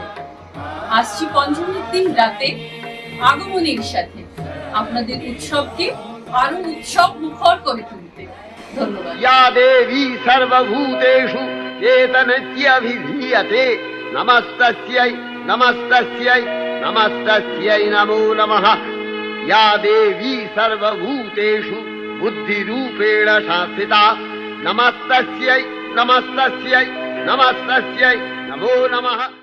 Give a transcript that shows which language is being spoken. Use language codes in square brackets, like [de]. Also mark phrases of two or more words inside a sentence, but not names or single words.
[bn] আসছি পঞ্চমীর দিন রাতে আগমনের সাথে আপনাদের উৎসবকে আরো উৎসব মুখর করে তুলতে। ধন্যবাদ। [sa] या देवी सर्वभूतेषु एतनित्यभिधीयते नमस्तस्यै नमस्तस्यै नमस्तस्यै नमो नमः। या देवी सर्वभूतेषु बुद्धिरूपेण संस्थिता नमस्तस्यै नमस्तस्यै नमस्तस्यै नमो नमः।